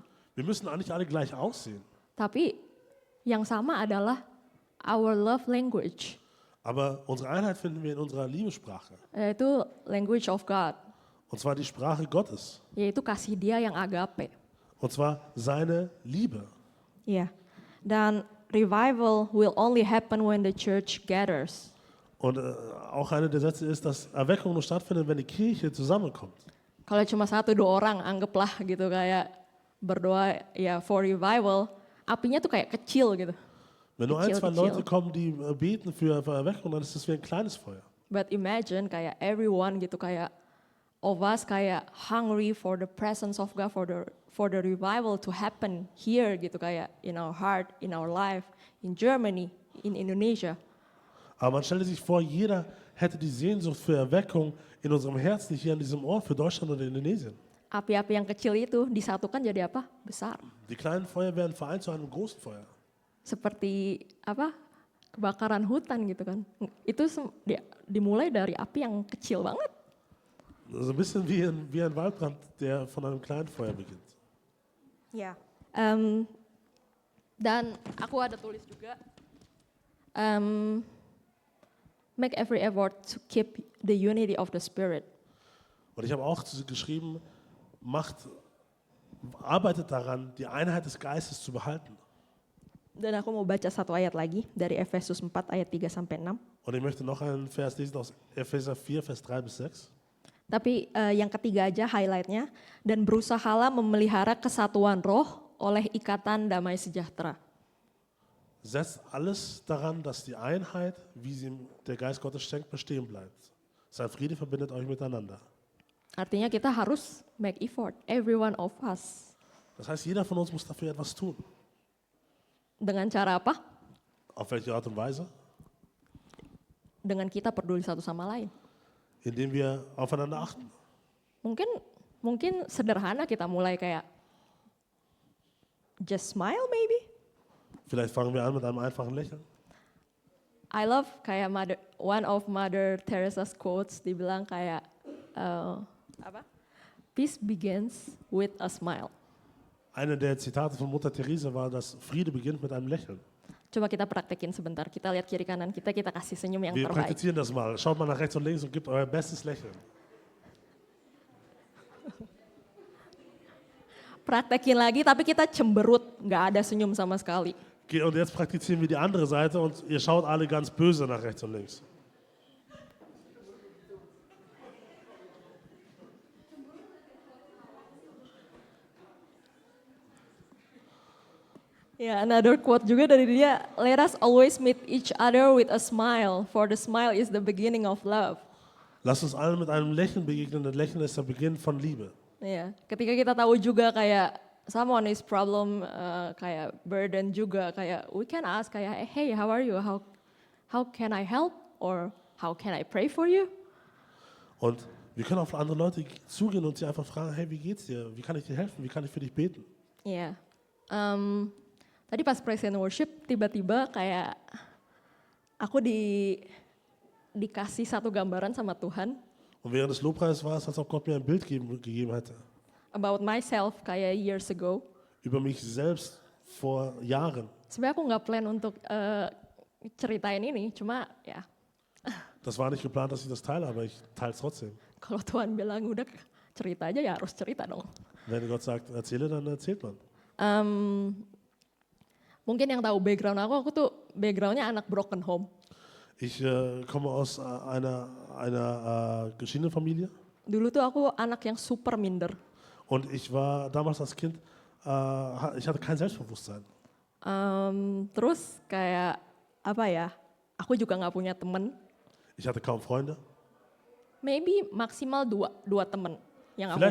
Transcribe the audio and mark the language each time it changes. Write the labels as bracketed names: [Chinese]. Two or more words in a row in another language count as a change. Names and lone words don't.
[German] Wir müssen eigentlich alle gleich aussehen. [Indonesian] Tapi yang sama adalah [English] our love language. [German] Aber unsere Einheit finden wir in unserer Liebessprache. [English] Yaitu language of God. [German] Und zwar die Sprache Gottes. [Indonesian] Yaitu kasih dia yang agape. [German] Und zwar seine Liebe. [Indonesian] Iya. [English] Dan revival will only happen when the church gathers. [German] Und auch einer der Sätze ist, dass Erweckung nur stattfindet, wenn die Kirche zusammenkommt. [Indonesian] Kalau cuma 1-2 orang, anggaplah gitu kayak berdoa ya [English] for revival, [Indonesian] apinya tuh kayak kecil gitu. [German] Wenn nur ein, [Indonesian] Kecil, [German] zwei [Indonesian] kecil. [German] Leute kommen, die beten für Erweckung, dann ist das wie ein kleines Feuer. [English] But imagine kayak everyone [Indonesian] gitu kayak [English] of us kayak hungry for the presence of God, for the revival to happen here [Indonesian] gitu kayak [English] in our heart, in our life, in Germany, in Indonesia. [German] Aber man stelle sich vor, jeder hätte die Sehnsucht für Erweckung in unserem Herzen, hier an diesem Ort, für Deutschland und Indonesien. [Indonesian] api-api yang kecil itu disatukan jadi apa? [German] Besar. Die kleinen Feuer werden vereint zu einem großen Feuer. [Indonesian] Seperti apa? Kebakaran hutan gitu kan. Itu dimulai dari api yang kecil banget. [German] So ein bisschen wie ein Waldbrand, der von einem kleinen Feuer beginnt. [Indonesian] Ya. Dan aku ada tulis juga, [English] make every effort to keep the unity of the spirit. [German] Und ich habe auch geschrieben, arbeitet daran, die Einheit des Geistes zu behalten. [Indonesian] Dan aku mau baca satu ayat lagi dari Efesus 4 ayat 3 sampai 6. [German] Und ich möchte noch einen Vers lesen aus Epheser 4, Vers 3 bis 6. [Indonesian] Tapi yang ketiga aja highlightnya, dan berusahalah memelihara kesatuan roh oleh ikatan damai sejahtera. [German] Setzt alles daran, dass die Einheit, wie sie der Geist Gottes schenkt, bestehen bleibt. Sein Friede verbindet euch miteinander. [Indonesian] Artinya kita harus [English] make effort, every one of us. [German] Das heißt, jeder von uns muss dafür etwas tun. [Indonesian] Dengan cara apa? [German] Auf welche Art und Weise? [Indonesian] Dengan kita peduli satu sama lain. [German] Indem wir aufeinander achten. [Indonesian] Mungkin sederhana kita mulai kayak [English] just smile maybe. [German] Vielleicht fangen wir an mit einem einfachen Lächeln. [English] I love kayak one of Mother Teresa's quotes, [Indonesian] dibilang kayak apa? [English] Peace begins with a smile. [German] Eine der Zitate von Mutter Teresa war, dass Friede beginnt mit einem Lächeln. [Indonesian] Coba kita praktekin sebentar. Kita lihat kiri kanan kita kasih senyum yang [German] Wir [Indonesian] terbaik. [German] praktizieren das mal. Schaut mal nach rechts und links und gebt euer bestes Lächeln. [Indonesian] Praktekin lagi tapi kita cemberut, nggak ada senyum sama sekali. [German] Und jetzt praktizieren wir die andere Seite und ihr schaut alle ganz böse nach rechts und links. [Indonesian] Ya, [English] another quote [Indonesian] juga dari dia, [English] let us always meet each other with a smile, for the smile is the beginning of love. [German] Lasst uns allen mit einem Lächeln begegnen. Das Lächeln ist der Beginn von Liebe. [Indonesian] Ya, ketika kita tahu juga kayak [English] someone is problem, kayak burden [Indonesian] juga, kayak [English] we can ask kayak, hey, how are you? How can I help? Or how can I pray for you? [German] Und wir können auf andere Leute zugehen und sie einfach fragen, hey, wie geht's dir? Wie kann ich dir helfen? Wie kann ich für dich beten? [Indonesian] Iya. Tadi pas [English] praise and worship [Indonesian] tiba-tiba kayak aku dikasih satu gambaran sama Tuhan [German] Und während des Lobpreises war es, als ob Gott mir ein Bild gegeben hätte. [English] about myself kayak years ago. [German] Über mich selbst vor Jahren. [Indonesian] Sebenarnya aku nggak plan untuk ceritain ini, cuma ya [German] Das war nicht geplant, dass ich das teile, aber ich teile es trotzdem. [Indonesian] kalau Tuhan bilang udah cerita aja ya harus cerita dong. [German] Wenn Gott sagt, erzähle, dann erzählt man. [Indonesian] Mungkin yang tahu background aku tuh backgroundnya anak broken home. [German] Ich komme aus einer geschiedenen Familie [Indonesian] Dulu tuh aku anak yang super minder. [German] und ich war damals als Kind, ich hatte kein Selbstbewusstsein. [Indonesian] Terus kayak apa ya? Aku juga nggak punya temen. [German] Ich hatte kaum Freunde. [Indonesian] Maybe maksimal dua temen yang aku